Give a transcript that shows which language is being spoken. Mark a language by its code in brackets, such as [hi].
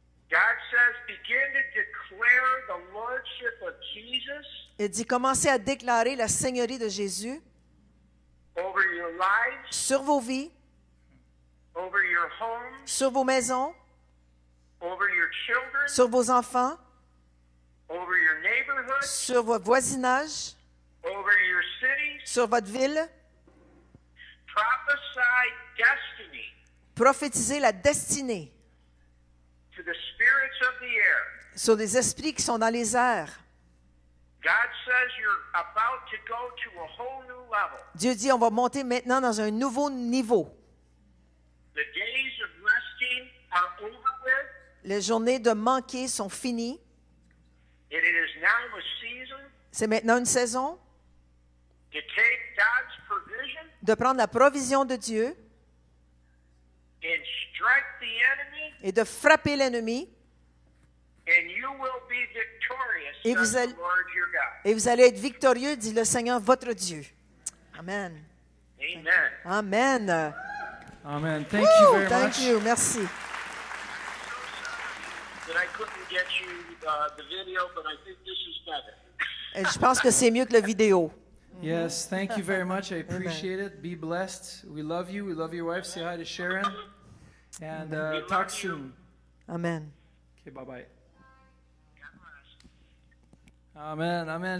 [en] God says, begin to declare the lordship of Jesus [fr] Il dit, commencez à déclarer la seigneurie de Jésus [en] over your lives, [fr] sur vos vies, [en] over your homes, [fr] sur vos maisons, [en] over your children, [fr] sur vos enfants, [en] over your neighborhood, [fr] sur votre voisinage, [en] over your cities. [fr] sur votre ville. [en] Prophesy destiny [fr] Prophétisez la destinée [en] to the spirits of the air. [fr] sur des esprits qui sont dans les airs. [en] God says you're about to go to a whole new level. [fr] Dieu dit, on va monter maintenant dans un nouveau niveau. [en] The days of resting are over with. [fr] Les journées de manquer sont finies. [en] And it is now a season [fr] C'est maintenant une saison [en] to take God's provision [fr] de prendre la provision de Dieu [en] and strike the enemy, [fr] et de frapper l'ennemi. [en] and you will be victorious, [fr] Et vous [en] says [fr] allez- [en] the Lord your God. [fr] Et vous allez être victorieux, dit le Seigneur, votre Dieu. Amen. Amen. Amen. [en] Amen. Thank you Woo, very thank much. you. [fr] Merci. [en] That I couldn't get you the video, but I think this is better. [fr] Et je pense que c'est mieux que la vidéo. [en] Yes, thank you very much. I appreciate it. Be blessed. We love you. We love your wife. Say hi to Sharon. And talk soon. Amen. Okay, bye-bye. Amen, amen.